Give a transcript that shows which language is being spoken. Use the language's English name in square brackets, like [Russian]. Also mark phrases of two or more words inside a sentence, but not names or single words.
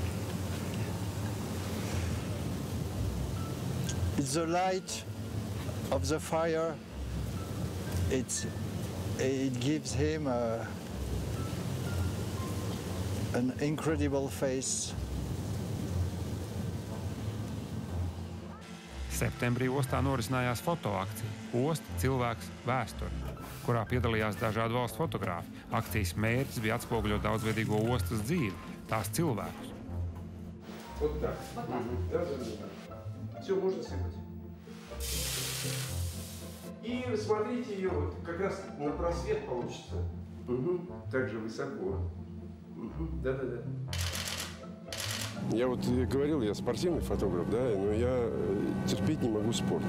[English] It's the light of the fire. It gives him an incredible face. [Latvian] Septembrī ostā norisinājās fotoakcija Osta, cilvēks, vēsture, kurā piedalījās dažādu valstu fotogrāfi. Akcijas mērķis bija atspoguļot daudzveidīgo ostas dzīvi, tās cilvēkus. [Russian] Вот так. Да. Все можно сыпать. И смотрите ее, вот как раз на просвет получится. Так же высоко. Да-да-да. Я вот говорил, я спортивный фотограф, да, но я терпеть не могу спорт.